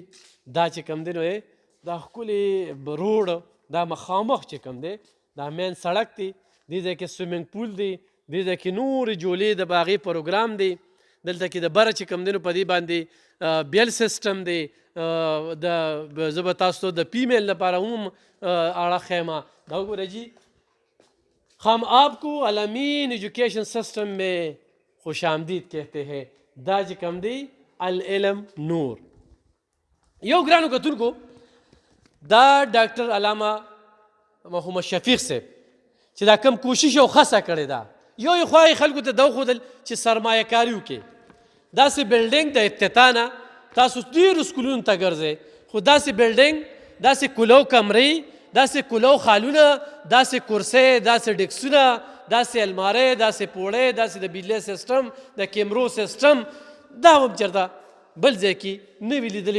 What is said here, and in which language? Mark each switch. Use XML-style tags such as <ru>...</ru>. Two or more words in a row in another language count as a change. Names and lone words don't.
<ps>دا چې کوم دی نو دا ښکلې روډ، دا مخامخ چې کوم دی دا مین سړک دی. دې ځای کې سویمنګ پول دی، دې ځای کې نورې جولې د هغې پروګرام دی. دلته کې د بره چې کوم دی نو په دې باندې بیل سیسټم دی. زه به تاسو ته د فیمیل لپاره هم اړه ښیم. دا وګورئ جي</ps> <ur>ہم آپ کو علمین ایجوکیشن سسٹم میں خوش آمدید کہتے ہیں.</ur> <ps>دا چې کوم دی العلم نور. یو ګرانو کتونکو دا ډاکټر علامه محمد شفیق صاحب چې دا کم کوشش او خصه کړې ده، یو خوا یې خلکو ته دا وښودل چې سرمایه کاري وکړي. داسې بلډینګ د افتتاح نه تاسو ډېرو سکولونو ته ګرځئ، خو داسې بلډینګ، داسې کولو کمرې، داسې کولو خالونه، داسې کرسۍ، داسې ډیکسونه، داسې المارۍ، داسې پوړۍ، داسې د بجلۍ سیسټم، د کیمرو سیسټم دا هم چېرته بل ځای کې نه وي لیدلي.</ps>